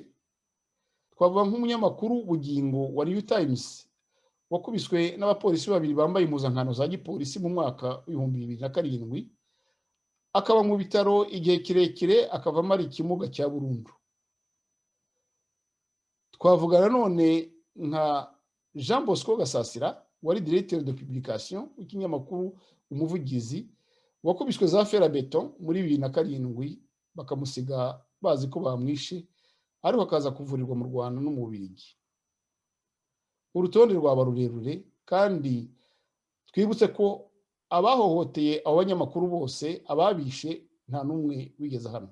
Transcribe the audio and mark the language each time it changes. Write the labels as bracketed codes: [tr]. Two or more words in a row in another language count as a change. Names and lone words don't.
[rw] Twavuga nk'umunyamakuru Bugingo wa New Times wakubiswe n'abapolisi 2 bambaye impuzankano za gipolisi mu mwaka 2007, akaba mu bitaro igihe kirekire akavamo ari ikimuga cya burundu. Twavuga nanone nka Jean Bosco Gasasira wari [fr] directeur de publication [rw] w'ikinyamakuru Umuvugizi wakubiswe za ferabeton muri 2007 bakamusiga bazi ko bamwishe, ariko akaza kuvurirwa mu Rwanda no mu Bubiligi. Urutonde rwaba rurerure kandi twibutse ko abahohoteye abo banyamakuru bose ababishe nta numwe wigeze hano.